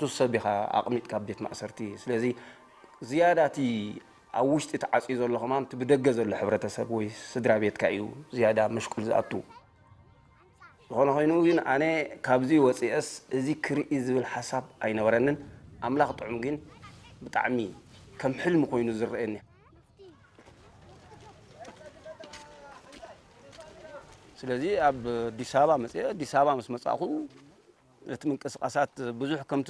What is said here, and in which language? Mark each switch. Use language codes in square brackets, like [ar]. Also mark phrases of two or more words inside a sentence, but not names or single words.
[ti] ሰቢኻ ኣቕሚጥካ ቤት ማእሰርቲ ስለዚ ዝያዳቲ ኣብ ውሽጢ ተዓፅዩ ዘሎ ኸማም ትብደገ ዘሎ ሕብረተሰብ ወይ ስድራ ቤትካ እዩ ዝያዳ ምሽኩል ዝኣቱ ዝኾነ ኮይኑ ግን ኣነ ካብዚ ወፂአስ እዚ ክርኢ ዝብል ሓሳብ ኣይነበረንን ኣምላኽ ጥዑም ግን ብጣዕሚ ከም ሕልሚ ኮይኑ ዝረአየኒ ስለዚ ኣብ አዲስ አበባ መጽአ አዲስ አበባ ምስ መጻኹ እቲ ምንቅስቃሳት ብዙሕ ከምቲ